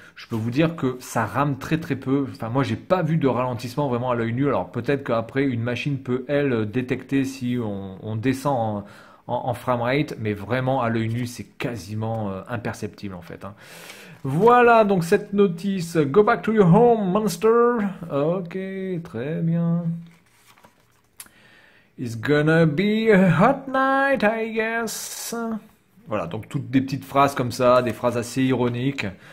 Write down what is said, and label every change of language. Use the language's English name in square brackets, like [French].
[French] Je peux vous dire que ça rame très très peu. Enfin, moi, j'ai pas vu de ralentissement vraiment à l'œil nu. Alors peut-être qu'après, une machine peut, elle, détecter si on descend en framerate, mais vraiment à l'œil nu, c'est quasiment imperceptible en fait. Voilà donc cette notice. [English] Go back to your home, monster. [French] Ok, très bien. [English] It's gonna be a hot night, I guess. [French] Voilà, donc toutes des petites phrases comme ça, des phrases assez ironiques.